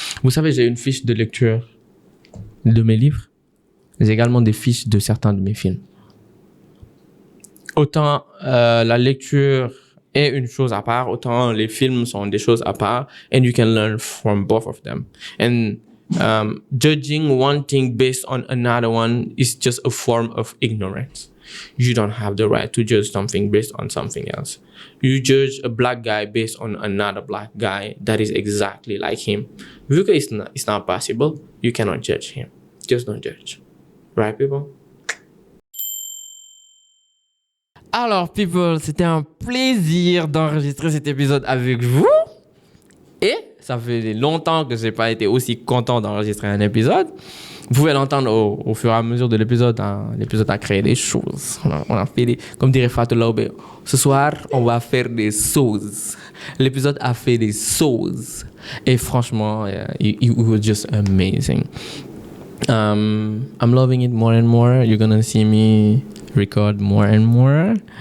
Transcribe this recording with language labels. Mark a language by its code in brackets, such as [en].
[fr] Vous savez, j'ai une fiche de lecture de mes livres. J'ai également des fiches de certains de mes films. Autant la lecture est une chose à part, autant les films sont des choses à part, [en] and you can learn from both of them. And judging one thing based on another one is just a form of ignorance. You don't have the right to judge something based on something else. You judge a black guy based on another black guy that is exactly like him. [fr] Vu que [en] it's not possible, you cannot judge him. Just don't judge. Right, people? [fr] Alors, people, c'était un plaisir d'enregistrer cet épisode avec vous. Et ça fait longtemps que j'ai pas été aussi content d'enregistrer un épisode. Vous pouvez l'entendre au fur et à mesure de l'épisode. L'épisode a créé des choses. On a fait comme dirait Fatou Laoube, ce soir, on va faire des sauces. L'épisode a fait des sauces. Et franchement, [en] it was just amazing. I'm loving it more and more. You're gonna see me record more and more.